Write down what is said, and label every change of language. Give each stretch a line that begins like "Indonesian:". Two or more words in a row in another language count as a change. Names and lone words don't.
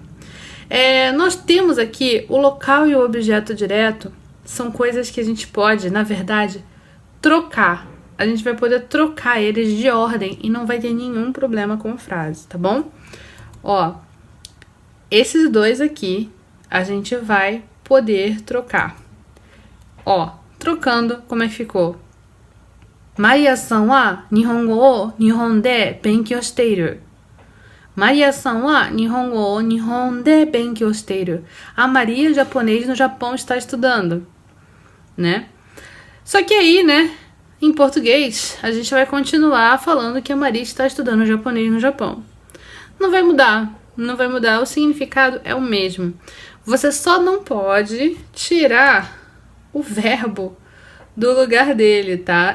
Portuguese: Nós temos aqui o local e o objeto direto, são coisas que a gente pode, na verdade, trocar. A gente vai poder trocar eles de ordem e não vai ter nenhum problema com a frase, tá bom? Ó, esses dois aqui a gente vai poder trocar. Ó, trocando, como é que ficou?
Japanese: マリアさんは日本語を日本で勉強している. マリアさんは日本語を日本で勉強している.
Portuguese: A Maria, japonês, no Japão está estudando, né? Só que aí, né, em português, a gente vai continuar falando que a Maria está estudando japonês no Japão. Não vai mudar, o significado é o mesmo. Você só não pode tirar o verbo do lugar dele, tá?